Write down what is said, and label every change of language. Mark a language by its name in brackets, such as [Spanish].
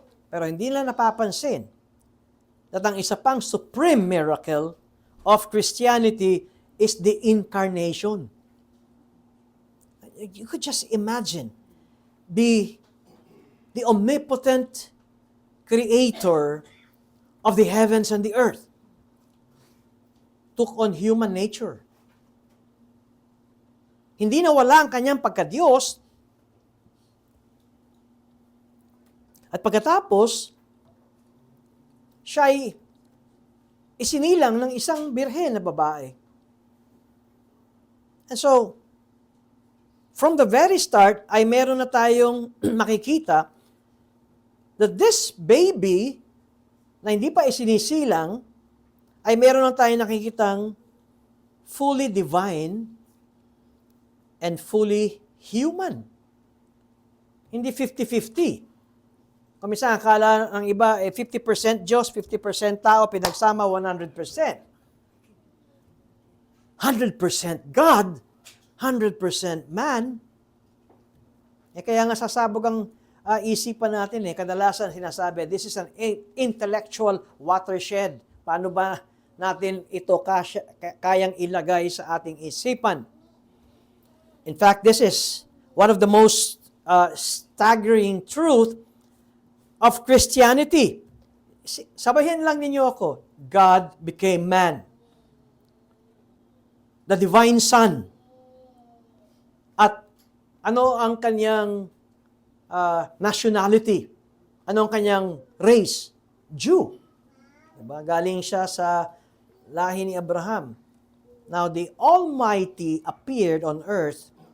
[Filipino] Pero hindi nila napapansin [English] that [Filipino] ang isa pang [English] supreme miracle of Christianity is the incarnation. You could just imagine the omnipotent creator of the heavens and the earth took on human nature. [Filipino] Hindi nawala ang kanyang pagka-Diyos. At pagkatapos, siya ay isinilang ng isang birhen na babae. [English] And so, from the very start, [Filipino] ay meron na tayong makikita [English] that this baby [Filipino] na hindi pa isinisilang, ay meron na tayong nakikitang [English] fully divine and fully human. [Filipino] Hindi 50-50. Kung minsan akala ng iba, 50% Diyos, 50% tao, pinagsama 100%. [English] 100% God, 100% man. [Filipino] Kaya nga sasabog ang isipan natin. Kadalasan sinasabi, [English] this is an intellectual watershed. [Filipino] Paano ba natin ito kayang ilagay sa ating isipan? [English] In fact, this is one of the most staggering truth of Christianity. [Filipino] Sabahin lang ninyo ako, [English] God became man. The divine Son. [Filipino] At ano ang kanyang nationality? Ano ang kanyang race? Jew. Diba? Galing siya sa lahi ni Abraham. [English] Now, the Almighty appeared on earth.